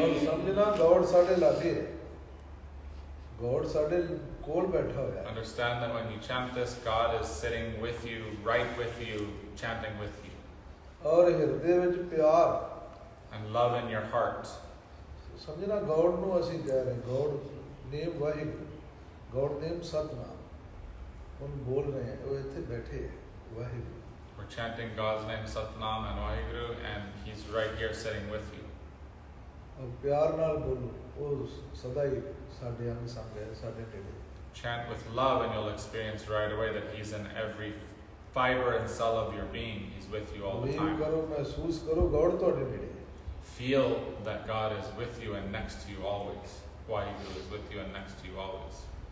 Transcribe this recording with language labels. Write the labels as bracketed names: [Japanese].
[Punjabi] ਔਰ ਸਮਝਣਾ ਗੌੜ ਸਾਡੇ ਲਾਗੇ ਹੈ, ਗੌੜ ਸਾਡੇ ਕੋਲ ਬੈਠਾ ਹੋਇਆ। [English] Understand that when you chant this, God is sitting with you, right with you, chanting with you. [Punjabi] ਔਰ ਹਿਰਦੇ ਵਿੱਚ ਪਿਆਰ [English] And love in your heart. [Punjabi] ਸਮਝਣਾ ਗੌੜ ਨੂੰ ਅਸੀਂ ਕਹਿ ਰਹੇ, [English] God name [Punjabi] ਵਾਹਿਗੁਰੂ, ਗੌੜ ਨੇਮ ਸਤਨਾਮ। ਹੁਣ ਬੋਲ ਰਹੇ ਹੈ ਉਹ ਇੱਥੇ ਬੈਠੇ ਹੈ Waheguru [English] We're chanting God's name Satnam and Vaheguru, and He's right here sitting with you. [Punjabi] ਔਰ ਪਿਆਰ ਨਾਲ ਬੋਲੋ ਉਹ ਸਦਾ ਹੀ ਸਾਡੇ ਅੰਗ ਸੰਗ ਹੈ ਸਾਡੇ ਨੇੜੇ [English] Chant with love and you'll experience right away that He's in every fiber and cell of your being. He's with you all the believe time. [Punjabi] ਕਰੋ ਮਹਿਸੂਸ ਕਰੋ ਗੌੜ ਤੁਹਾਡੇ ਨੇੜੇ ਹੈ [English] Feel that God is with you and next to you always. Vaheguru is with you and next to you always.